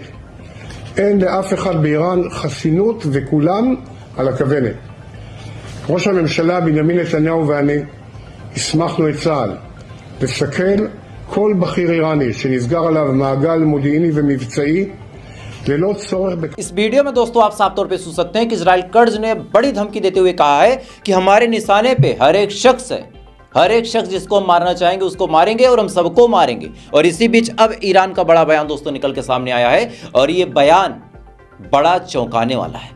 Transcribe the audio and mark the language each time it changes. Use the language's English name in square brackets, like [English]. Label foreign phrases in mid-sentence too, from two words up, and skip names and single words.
[Hebrew] אין לאף אחד באיראן חסינות וכולם על הכוונת. ראש הממשלה בנימין נתניהו ואני הסמכנו את צה"ל לסכל כל בכיר איראני שנסגר עליו מעגל מודיעיני ומבצעी ללא צורך [Hindi] इस वीडियो में दोस्तों आप साफ तौर पे सुन सकते हैं कि इजराइल कर्ज ने बड़ी धमकी देते हुए कहा है कि हमारे निशाने पे हर एक शख्स है, हर एक शख्स जिसको हम मारना चाहेंगे उसको मारेंगे और हम सबको मारेंगे। और इसी बीच अब ईरान का बड़ा बयान दोस्तों निकल के सामने आया है, और ये बयान बड़ा चौंकाने वाला है।